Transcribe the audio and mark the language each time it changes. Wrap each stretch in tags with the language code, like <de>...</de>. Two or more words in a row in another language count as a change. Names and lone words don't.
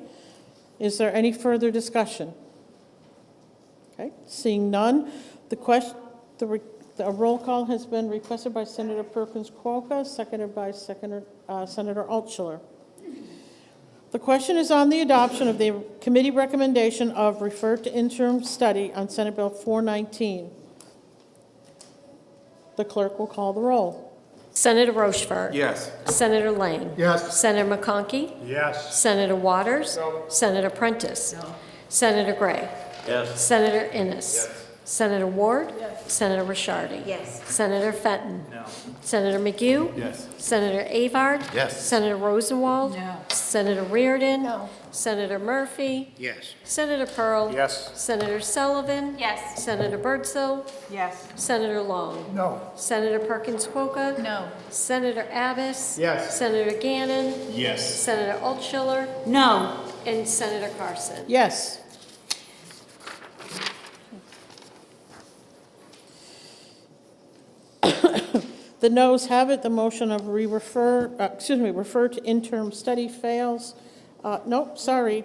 <en>Is there any further discussion? Okay, seeing none, a roll call has been requested by Senator Perkins Cuoco, seconded by Senator Altshuler. The question is on the adoption of the committee recommendation of refer to interim study on Senate Bill 419. The clerk will call the roll. Senator Rochefort. Yes. Senator Lang. Yes. Senator McConkey. Yes. Senator Waters. No. Senator Prentice. No. Senator Gray. Yes. Senator Innes. Yes. Senator Ward. Yes. Senator Rishardi. Yes. Senator Fenton. No. Senator McGue. Yes. Senator Avard. Yes. Senator Rosenwald. No. Senator Reardon. No. Senator Murphy. Yes. Senator Pearl. Yes. Senator Sullivan. Yes. Senator Birdsell. Yes. Senator Long. No. Senator Perkins Cuoco. No. Senator Abbas. Yes. Senator Gannon. Yes. Senator Altshuler. No. And Senator Carson. Yes. The noes have it. The motion of refer to interim study fails. Nope, sorry.</en>